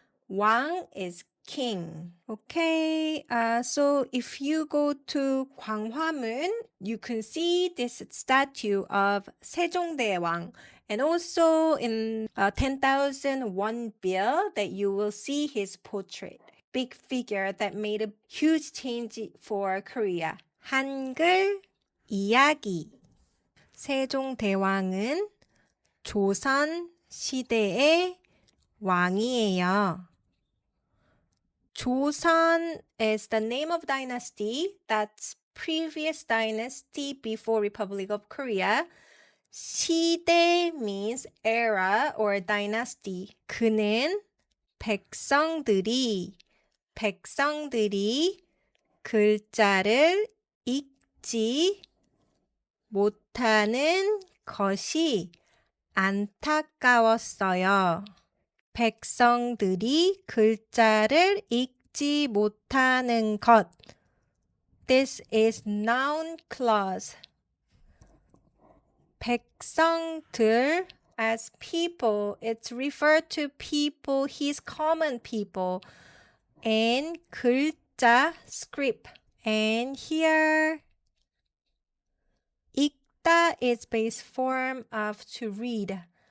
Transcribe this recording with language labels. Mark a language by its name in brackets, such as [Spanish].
[English] 왕 is king. Okay, so if you go to Gwanghwamun, you can see this statue of 세종대왕. And also in 10,001 bill that you will see his portrait. Big figure that made a huge change for Korea. [Korean] 한글 이야기. 세종대왕은 조선 시대의 왕이에요. [English] Joseon is the name of dynasty. That's previous dynasty before Republic of Korea. 시대 means era or dynasty. [Korean] 그는 백성들이 글자를 읽지 못하는 것이 안타까웠어요. 백성들이 글자를 읽지 못하는 것. [English] This is noun clause. 백성들 as people, it's referred to people, his common people. And 글자, script. And here, 읽다 is base form of to read.